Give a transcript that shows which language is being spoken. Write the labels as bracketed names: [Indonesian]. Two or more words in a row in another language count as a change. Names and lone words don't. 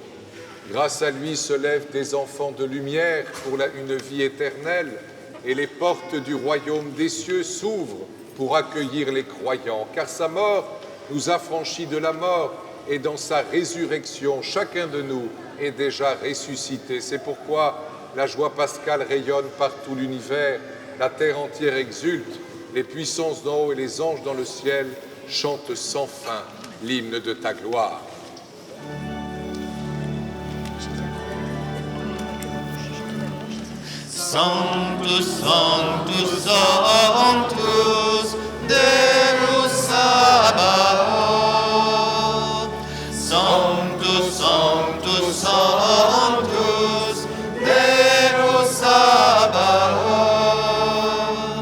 [French] Grâce à lui se lèvent des enfants de lumière pour une vie éternelle, et les portes du royaume des cieux s'ouvrent pour accueillir les croyants, car sa mort nous a franchis de la mort, et dans sa résurrection, chacun de nous est déjà ressuscité. C'est pourquoi la joie pascale rayonne par tout l'univers, la terre entière exulte, les puissances d'en haut et les anges dans le ciel chantent sans fin l'hymne de ta gloire. [Latin] Sanctus, Sanctus, Sanctus, Deus Sabaoth. Sanctus, Sanctus, Sanctus, Deus Sabaoth.